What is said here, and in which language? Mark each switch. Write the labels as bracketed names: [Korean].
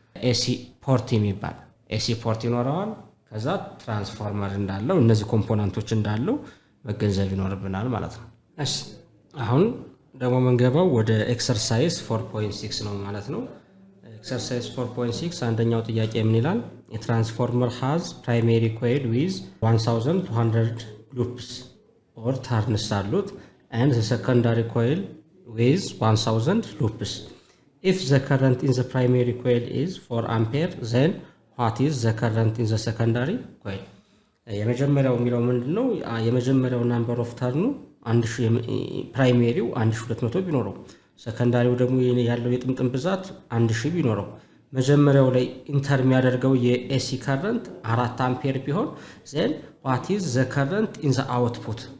[Amharic] ኤሲ ፖርት የሚባል ኤሲ ፖርት ይኖረዋል። ከዛ ትራንስፎርመር እንዳለው እነዚህ ኮምፖነንቶች እንዳለው መገንዘብ ይኖርብናል ማለት ነው። እሺ አሁን ደግሞ መንገባው ወደ ኤክሰርሳይዝ 4.6 ነው ማለት ነው። ኤክሰርሳይዝ 4.6 አንደኛው ጥያቄ ምን ይላል? [English] የትራንስፎርመር ሃዝ ፕራይሜሪ ኮይል ዊዝ 1200 loops or turns [Amharic] አሉት [English] and the secondary coil with 1000 loops. If the current in the primary coil is 4 ampere, then what is the current in the secondary coil? [Amharic] የመጀመሪያው የሚለው ምንድነው? የመጀመሪያው ናምበር ኦፍ ተርኑ 1000 ፕራይሜሪው 1200 ቢኖረው ሰከንዳሪው ደግሞ ያለው የጥምጥም ብዛት 1000 ቢኖረው መጀመሪያው ላይ ኢንተር የሚያደርገው የኤሲ ከረንት 4 አምፔር ቢሆን [English] then what is the current in the output?